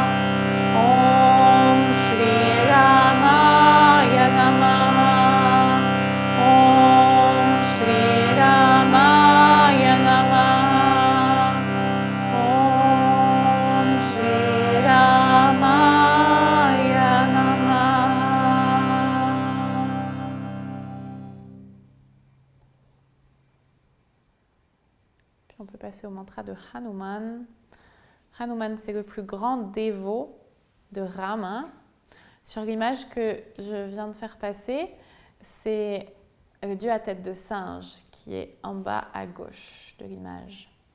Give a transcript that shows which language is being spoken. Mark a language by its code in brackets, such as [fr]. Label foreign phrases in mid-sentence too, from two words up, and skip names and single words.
[sa] ॐ श्री रामाय नमः. ॐ श्री रामाय नमः. ॐ श्री रामाय नमः. [fr] Puis on peut passer au mantra de Hanuman. Hanuman, c'est le plus grand dévot de Rama. Sur l'image que je viens de faire passer, c'est le dieu à tête de singe qui est en bas à gauche de l'image.